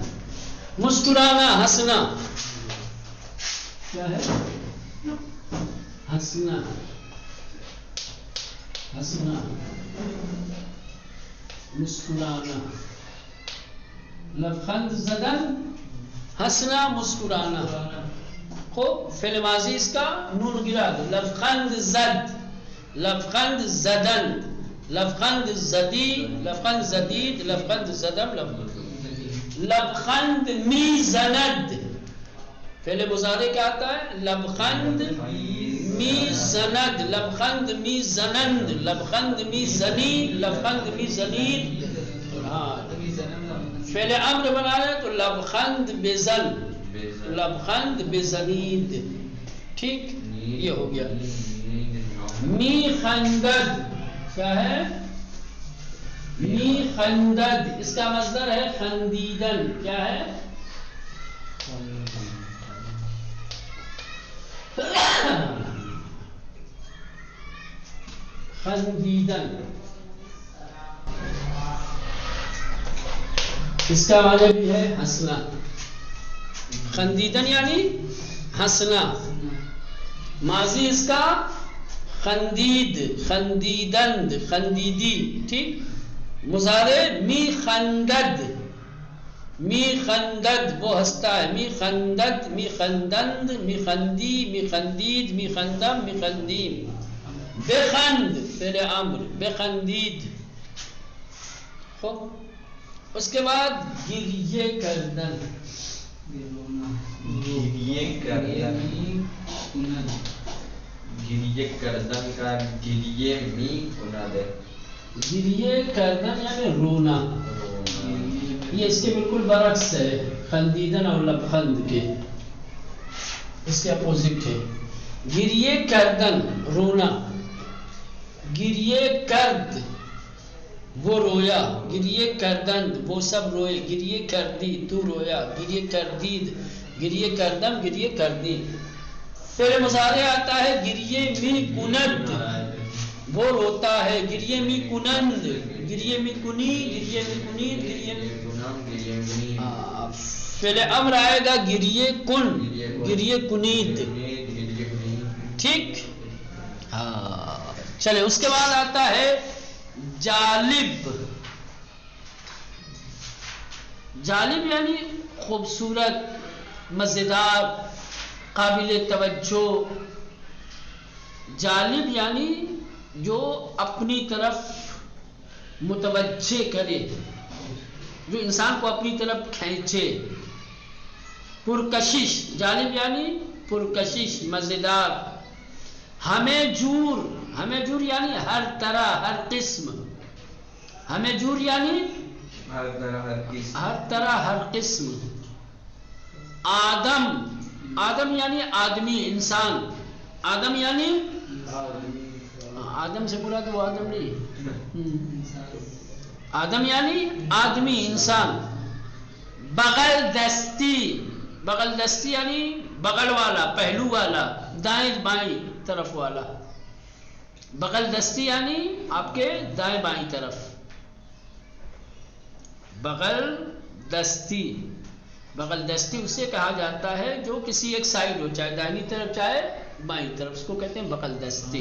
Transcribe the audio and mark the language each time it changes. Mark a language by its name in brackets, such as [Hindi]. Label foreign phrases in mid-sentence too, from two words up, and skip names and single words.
[Urdu] مسکرانا، ہنسنا. کیا ہے؟ ہنسنا، ہنسنا، مسکرانا. [Persian] لبخند زدن [Urdu] ہنسنا مسکرانا. خوب فعل ماضی اس کا نون گرا دو. [Persian] لبخند زد، لبخند زدن، لبخند زدی، لبخند زدید، لبخند زدم. لبخند می زند [Urdu] فعل مضارع کیا آتا ہے؟ [Persian] لبخند می زند، لبخند می زنند، لبخند می زنی، لبخند می زنید. [Urdu] فعل امر بنا رہے تو [Persian] لبخند بزن، لبخند بزنید. [Urdu] ٹھیک، یہ ہو گیا. [Persian] می خندد [Urdu] کیا ہے؟ [Persian] می خندد [Urdu] اس کا مصدر ہے خندیدن. کیا ہے؟ خندیدن. اس کا معنی بھی ہے ہنسنا. خندیدن یعنی ہنسنا. ماضی اس کا [Persian] خندید، خندیدند، خندیدی، [Urdu] ٹھیک. مضارع [Persian] می خندد، می خندد [Urdu] وہ ہنستا ہے، [Persian] می خندد، می خندند، می خندی، می خندید، می خندم، می خندیم. [Urdu] بخند فعل امر، بخندید. خب اس کے بعد [Persian] گریے کردن، گریے کردن، گریے کردن [Urdu] کا [Persian] گریے می کناد [Urdu] ہے. [Persian] گریے کردن [Urdu] یعنی رونا. یہ اس کے بالکل برعکس ہے، خندیدن اور لبخند کے، اس کے اپوزٹ ہے. [Persian] گریے کردن [Urdu] رونا، [Persian] گریے کرد [Urdu] وہ رویا، [Persian] گریے کردند [Urdu] وہ سب روئے، [Persian] گریے کردی [Urdu] تو رویا، [Persian] گریے کردید، گریے کردم، گریے کردی. [Urdu] پھر مضارع آتا ہے [Persian] گریے می کند [Urdu] وہ روتا ہے، [Persian] گریے می کنند، گریے می کنی، گریے می کنید، گریے می [Urdu] فعل امر آئے گا [Persian] گریے کن، گریے کنید. [Urdu] ٹھیک. ہاں چلے اس کے بعد آتا ہے جالب. جالب یعنی خوبصورت، مزیدار، قابل توجہ. جالب یعنی جو اپنی طرف متوجہ کرے، جو انسان کو اپنی طرف کھینچے. پرکشش، جالب یعنی پرکشش، مزیدار. [Persian] ہمیں جور، ہمیں جور [Urdu] یعنی ہر طرح، ہر قسم. [Persian] ہمیں جور [Urdu] یعنی ہر طرح، ہر قسم، ہر طرح، ہر قسم. آدم، آدم یعنی آدمی، انسان. آدم یعنی آدم سے برا تو وہ آدم نہیں. آدم یعنی آدمی، انسان. [Persian] بغل دستی، بغل دستی [Urdu] یعنی بغل والا، پہلو والا، دائیں بائیں طرف والا. [Persian] بغل دستی [Urdu] یعنی آپ کے دائیں بائیں طرف. [Persian] بغل دستی، بغل دستی [Urdu] اسے کہا جاتا ہے جو کسی ایک سائڈ ہو، چاہے دائنی طرف چاہے بائیں طرف، اس کو کہتے ہیں [Persian] بغل دستی.